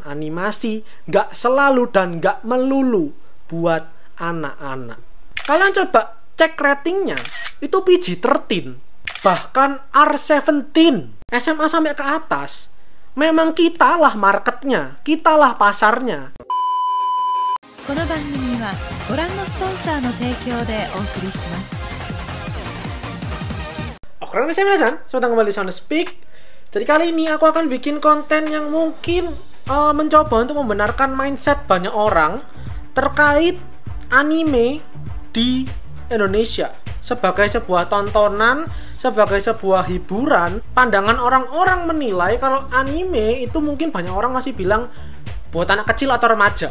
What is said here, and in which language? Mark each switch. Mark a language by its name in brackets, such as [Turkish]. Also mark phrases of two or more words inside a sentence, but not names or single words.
[Indonesian] Animasi nggak selalu dan nggak melulu buat anak-anak. Kalian coba cek ratingnya, itu PG-13, bahkan R17, SMA sampai ke atas. Memang kitalah marketnya, kitalah pasarnya. [Japanese] この番組はご覧のスポンサーの提供でお送りします。 [Indonesian] Oke, saya Milazan, selamat kembali di Sound Speak. Jadi kali ini aku akan bikin konten yang mungkin mencoba untuk membenarkan mindset banyak orang terkait anime di Indonesia. Sebagai sebuah tontonan, sebagai sebuah hiburan, pandangan orang-orang menilai kalau anime itu mungkin banyak orang masih bilang buat anak kecil atau remaja.